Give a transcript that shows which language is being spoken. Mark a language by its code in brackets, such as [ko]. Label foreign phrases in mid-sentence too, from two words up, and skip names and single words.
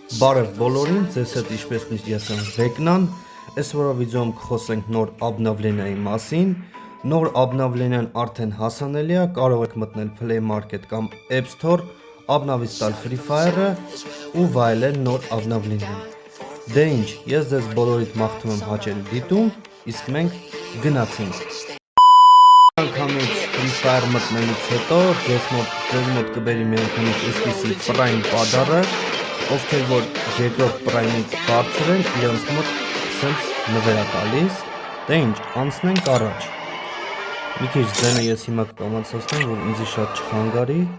[hy] Բարև բոլորին, ձեզ հետ ինչպես միշտ ես եմ Վեկնան, այս վիդեոյում կխոսենք նոր обновлениայի մասին։ Նոր обновлениան արդեն հասանելի է, կարող եք մտնել Play Market կամ App Store, обновить տալ Free Fire-ը ու վայելել նոր обновлениան։ Դե ինչ, ես ձեզ բոլորիդ մաղթում եմ հաճելի դիտում, իսկ մենք գնացինք։ Անգամից Free Fire մտնելուց հետո ձեզ մոտ կբերի միանգամից այսպիսի Prime պադառը, ովքեր որ երկրորդ Prime-ից բարձր են, իրենց մոտ սենց նվեր է տալիս։ Դե ինչ, անցնենք առաջ։ Մի քիչ ձենը ես հիմա կկամացացնեմ, որ ինձի շատ չխանգարի։